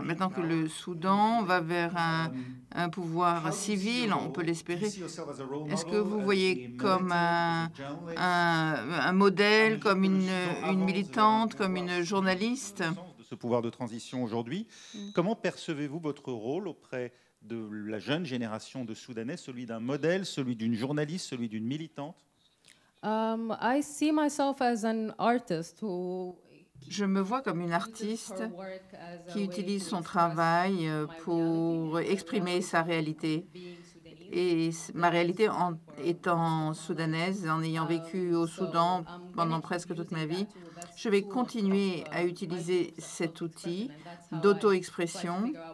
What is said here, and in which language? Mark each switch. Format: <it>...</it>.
<fr>Maintenant que le Soudan va vers un pouvoir civil, on peut l'espérer, est-ce que vous voyez comme un modèle, comme une militante, comme une journaliste? De ce pouvoir de transition aujourd'hui, comment percevez-vous votre rôle auprès de la jeune génération de Soudanais, celui d'un modèle, celui d'une journaliste, celui d'une militante?</fr> <en>I see myself as an artist who</en> <fr>Je me vois comme une artiste qui utilise son travail pour exprimer sa réalité. Et ma réalité en étant soudanaise, en ayant vécu au Soudan pendant presque toute ma vie, je vais continuer à utiliser cet outil d'auto-expression.</fr>